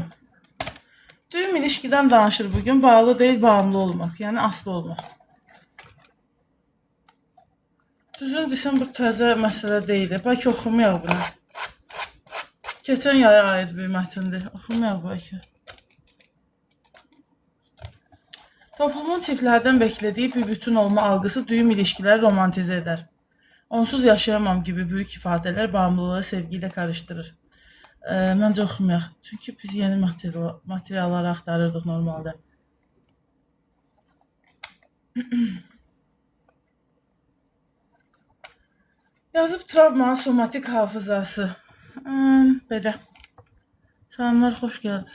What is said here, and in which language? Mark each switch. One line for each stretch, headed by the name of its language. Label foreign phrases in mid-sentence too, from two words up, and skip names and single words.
Azerbaijani: Düyüm ilişkidən danışır bugün. Bağlı deyil, bağımlı olmaq. Yəni aslı olmaq. Düzün desəm, bu təzə məsələ deyil. Bəlkə oxumayaq bunu. Keçən yaya aid bir mətindir. Oxumayaq bəlkə.
Turkish: Toplumun çiftlərdən beklediği bir bütün olma algısı düğüm ilişkileri romantize eder. Onsuz yaşayamam gibi büyük ifadeler bağımlılığı sevgiyle karıştırır.
Azerbaijani: Məncə oxumayaq. Çünki biz yeni materialları axtarırdıq normalde. Yazıb travmanın somatik hafızası. Belə. Salamlar, xoş gəldiniz.